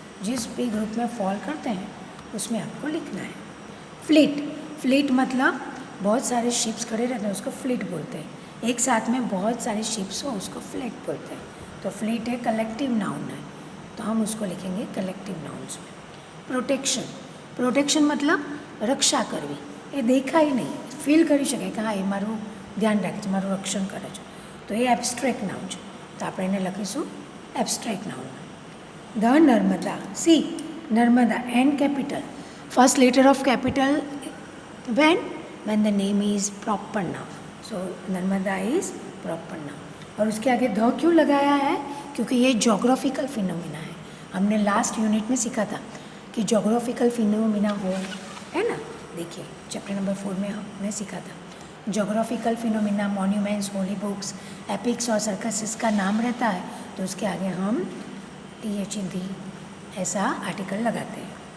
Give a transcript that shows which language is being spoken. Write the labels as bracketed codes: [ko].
[hi] जिस भी ग्रुप में फॉल करते हैं उसमें आपको लिखना है। फ्लीट, फ्लीट मतलब बहुत सारे शिप्स खड़े रहते हैं, उसको फ्लीट बोलते हैं। एक साथ में बहुत सारे शिप्स हो उसको फ्लीट बोलते हैं। तो फ्लीट है कलेक्टिव नाउन है, तो हम उसको लिखेंगे कलेक्टिव नाउन्स में। प्रोटेक्शन, प्रोटेक्शन मतलब रक्षा करवी, [gu] એ દેખાય નહીં, ફીલ કરી શકાય કે હા એ મારું ધ્યાન રાખે છે, મારું રક્ષણ કરે છે, તો એ એબ્સ્ટ્રેક્ટ નાઉન છે, તો આપણે એને લખીશું abstract noun. [en] The Narmada, see Narmada N capital, first letter of capital when the name is proper noun. So Narmada is proper noun. [hi] और उसके आगे ध क्यों लगाया है? क्योंकि ये जोग्राफिकल फिनोमिना है. हमने लास्ट यूनिट में सीखा था कि जोग्राफिकल फिनोमिना हो, है ना. देखिए चैप्टर नंबर 4 में हमने सीखा था geographical phenomena, monuments, holy books, epics और सर्कसेस का नाम रहता है, तो उसके आगे हम THD ऐसा आर्टिकल लगाते हैं.